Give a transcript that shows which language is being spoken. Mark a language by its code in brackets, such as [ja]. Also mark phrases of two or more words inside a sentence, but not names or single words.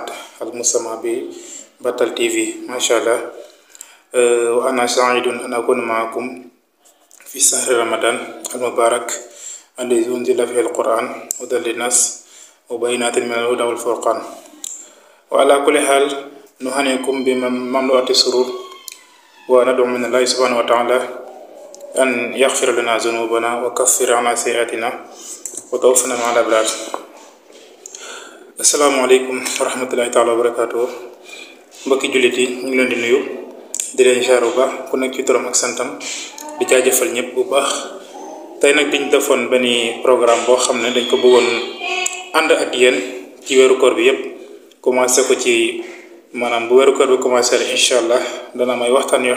[ar] المسمى بباتل تي في ما شاء الله وأنا سعيد أن أكون معكم في شهر رمضان المبارك الذي أنزل فيه القرآن هدى للناس وبينات من الهدى والفرقان وعلى كل حال نهنئكم بمملوءة السرور وندعو من الله سبحانه وتعالى أن يغفر لنا ذنوبنا وكفر عنا سيئاتنا وتوفنا مع الأبرار. السلام عليكم ورحمة الله تعالى وبركاته. [wo] Mbokki jullit yi ñu ngi leen di nuyu di leen ziar bu baax ku nekk ci turam ak santam di jaajëfal ñëpp bu baax tey nag diñ defoon benn programme boo xam ne dañ ko bëggoon ànd ak yéen ci weeru koor bi yëpp commencé ko ci maanaam bu weeru koor bi commencé [ar] إن شاء الله [wo] dana may waxtaan yoo